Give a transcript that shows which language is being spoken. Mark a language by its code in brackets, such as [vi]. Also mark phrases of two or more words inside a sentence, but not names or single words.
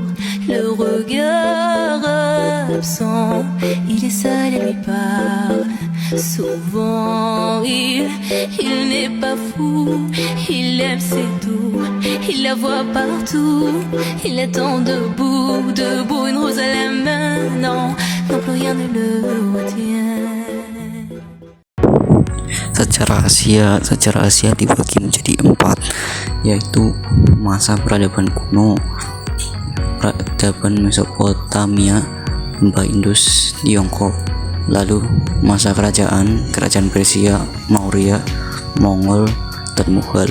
[fr] Le regard absent, il est seul et lui parle. Souvent il n'est pas fou, il aime c'est tout. Il la voit partout, il attend debout, une rose à la main. Non, plus rien ne le retient. [id] Secara Asia dibagi menjadi 4, yaitu masa peradaban kuno, peradaban Mesopotamia, lembah Indus, Tiongkok, lalu masa kerajaan Persia, Maurya, Mongol, dan Mughal.